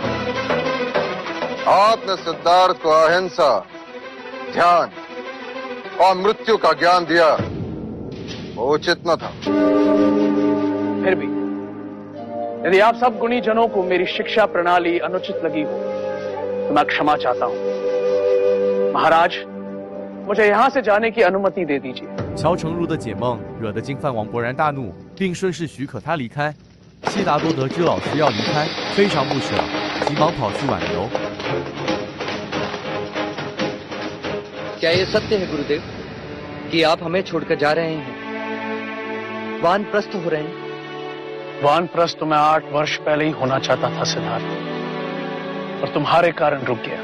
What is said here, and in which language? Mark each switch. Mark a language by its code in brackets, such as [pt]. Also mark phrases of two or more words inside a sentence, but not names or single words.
[hi] आपने सिद्धार्थ को अहिंसा, ध्यान और मृत्यु का ज्ञान दिया, वो उचित न था। फिर भी यदि आप सब गुणी जनों को मेरी शिक्षा प्रणाली अनुचित लगी हो तो मैं क्षमा चाहता हूं। महाराज, मुझे यहां से जाने की अनुमति दे दीजिए। [zh] 乔成如的解梦惹得净饭王勃然大怒，并顺势许可他离开。悉达多得知老师要离开，非常不舍，急忙跑去挽留。 [hi] क्या ये सत्य है गुरुदेव कि आप हमें छोड़कर जा रहे हैं, वानप्रस्थ हो रहे हैं? वानप्रस्थ तो मैं 8 वर्ष पहले ही होना चाहता था सिद्धार्थ, पर तुम्हारे कारण रुक गया।